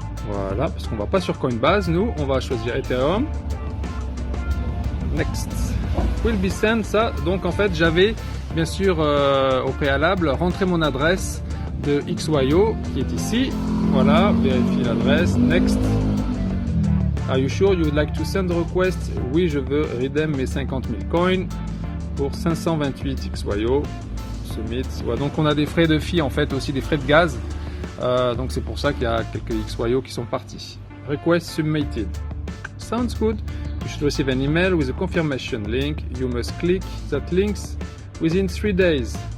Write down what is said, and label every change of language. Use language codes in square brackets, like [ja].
[fr] Voilà, parce qu'on va pas sur Coinbase, nous, on va choisir Ethereum. [en] Next. Will be sent, [fr] ça. Donc en fait, j'avais bien sûr au préalable rentré mon adresse de XYO qui est ici. Voilà, vérifier l'adresse. [en] Next. Are you sure you would like to send a request? [fr] Oui, je veux redeem mes 50 000 coins pour 528 XYO. Submit. Voilà, donc on a des frais de fee en fait, aussi des frais de gaz Donc c'est pour ça qu'il y a quelques XYO qui sont partis. [en] Request submitted. Sounds good. You should receive an email with a confirmation link. You must click that links within 3 days.